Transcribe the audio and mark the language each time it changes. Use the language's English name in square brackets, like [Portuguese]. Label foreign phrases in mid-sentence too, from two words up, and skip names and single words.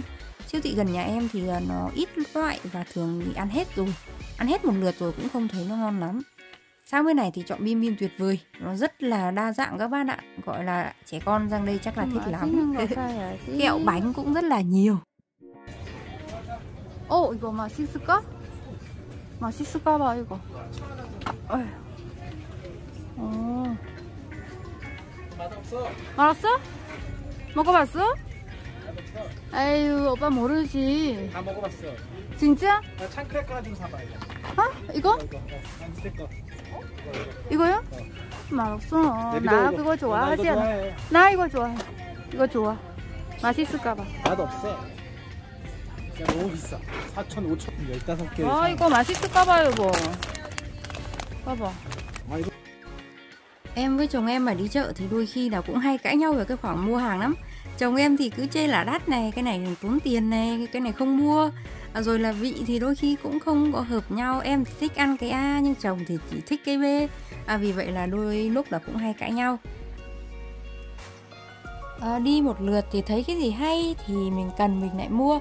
[Vietnamese] Siêu thị gần nhà em thì nó ít loại và thường thì ăn hết rồi, ăn hết một lượt rồi cũng không thấy nó ngon lắm. Sang bên này thì chọn bim bim tuyệt vời, nó rất là đa dạng các bạn ạ, gọi là trẻ con sang đây chắc là thích lắm. Kẹo bánh cũng rất là nhiều. [Korean] 이거 맛있을까? 맛있을까 봐 이거. 맛없어? 먹어봤어? 에휴 오빠 모르지. 다 먹어봤어. 진짜? 창크레 하나 좀 사봐 이거. 이거? 스티커. 이거요? 맛없어. 나 그거 좋아하지 않아. 나 이거 좋아해. 이거 좋아. 맛있을까봐. 맛없어. 너무 비싸. 4,000, 5,000, 15개. 이거 맛있을까봐 여보. 봐봐. [Vietnamese] Em với chồng em mà đi chợ thì đôi khi là cũng hay cãi nhau về cái khoản mua hàng lắm. Chồng em thì cứ chê là đắt này, cái này tốn tiền này, cái này không mua. Rồi là vị thì đôi khi cũng không có hợp nhau. Em thì thích ăn cái A nhưng chồng thì chỉ thích cái B. Vì vậy là đôi lúc là cũng hay cãi nhau. Đi một lượt thì thấy cái gì hay thì mình cần mình lại mua.